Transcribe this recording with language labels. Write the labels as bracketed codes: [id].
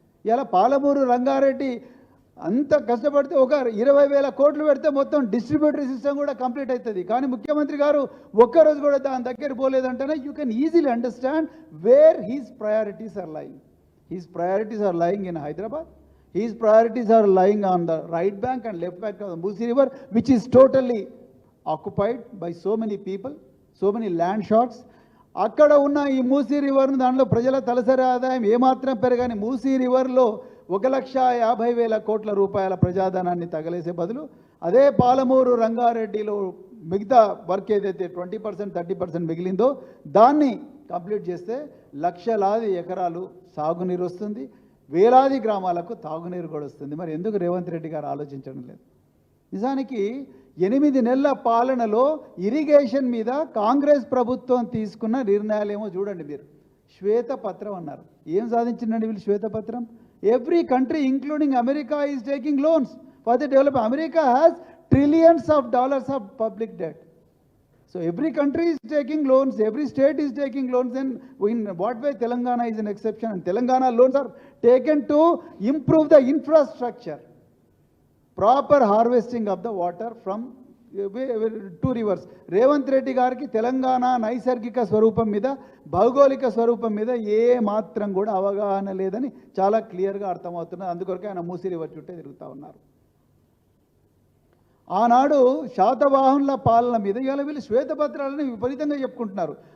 [te] ఇలా పాలమూరు రంగారెడ్డి అంత కష్టపడితే ఒక 20,000 కోట్లు పెడితే మొత్తం డిస్ట్రిబ్యూటరీ సిస్టమ్ కూడా కంప్లీట్ అవుతుంది. కానీ ముఖ్యమంత్రి గారు ఒక్కరోజు కూడా దాని దగ్గర పోలేదంటేనే [en] You can easily understand where his priorities are lying. His priorities are lying in Hyderabad. His priorities are lying on the right bank and left bank of the Musi River, which is totally occupied by so many people, so many land shots. [te] అక్కడ ఉన్న ఈ మూసీ రివర్ను దానిలో ప్రజల తలసరి ఆదాయం ఏమాత్రం పెరగని మూసీ రివర్లో 1,50,000 కోట్ల రూపాయల ప్రజాధనాన్ని తగలేసే బదులు అదే పాలమూరు రంగారెడ్డిలో మిగతా వర్క్ ఏదైతే 20% 30% మిగిలిందో దాన్ని కంప్లీట్ చేస్తే లక్షలాది ఎకరాలు సాగునీరు వస్తుంది, వేలాది గ్రామాలకు తాగునీరు కూడా వస్తుంది. మరి ఎందుకు రేవంత్ రెడ్డి గారు ఆలోచించడం లేదు? నిజానికి 8 నెలల పాలనలో ఇరిగేషన్ మీద కాంగ్రెస్ ప్రభుత్వం తీసుకున్న నిర్ణయాలేమో చూడండి మీరు. శ్వేతపత్రం అన్నారు. ఏం సాధించిందండి వీళ్ళు శ్వేతపత్రం? [en] Every country including America is taking loans for the development. America has trillions of dollars of public debt. So every country is taking loans, every state is taking loans, and in what way Telangana is an exception? And Telangana loans are taken to improve the infrastructure, proper harvesting of the water from 2 rivers. [te] Revanth Reddy గారికి తెలంగాణ నైసర్గిక స్వరూపం మీద భౌగోళిక స్వరూపం మీద ఏ మాత్రం కూడా అవగాహన లేదని చాలా క్లియర్గా అర్థమవుతున్నది. అందుకొరకే ఆయన మూసీ రివర్ చుట్టే తిరుగుతూ ఉన్నారు. ఆనాడు శాతవాహనుల పాలన మీద ఇవాళ వీళ్ళు శ్వేతపత్రాలను విపరీతంగా చెప్పుకుంటున్నారు.